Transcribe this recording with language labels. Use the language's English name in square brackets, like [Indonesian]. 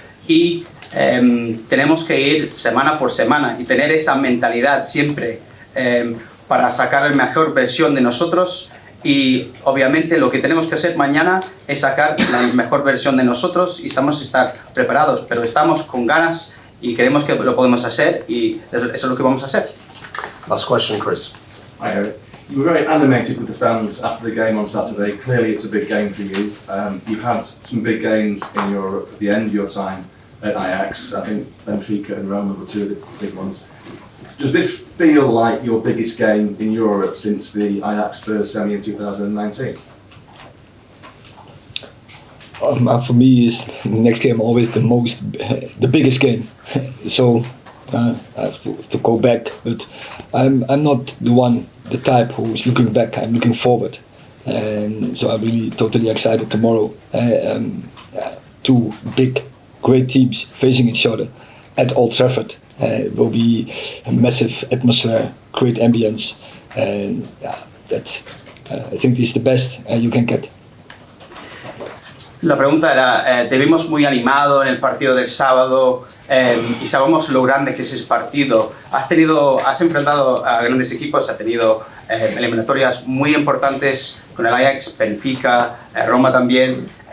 [Spanish] Y tenemos que ir semana por semana y tener esa mentalidad siempre para sacar la mejor versión de nosotros. Y obviamente lo que tenemos que hacer mañana es sacar la mejor versión de nosotros y estamos a estar preparados, pero estamos con ganas y creemos que lo podemos hacer y eso es lo que vamos a hacer. [English] Last question, Chris. Hi Eric. You were very animated with the fans after the game on Saturday. Clearly it's a big game for you. You've had some big games in Europe at the end of your time at Ajax. I think Benfica and Roma were two of the big ones. Does this feel like your biggest game in Europe since the Ajax Spurs semi in 2019? For me, is the next game always the biggest game. So I have to go back, but I'm not the type who is looking back. I'm looking forward, and so I'm really totally excited tomorrow. Two big, great teams facing each other at Old Trafford. It will be a massive atmosphere, great ambience, and I think this is the best you can get. [Spanish] La pregunta era, te vimos muy animado en el partido del sábado y sabemos lo grande que es ese partido. Has enfrentado a grandes equipos, has tenido eliminatorias muy importantes con el Ajax, Benfica, Roma también.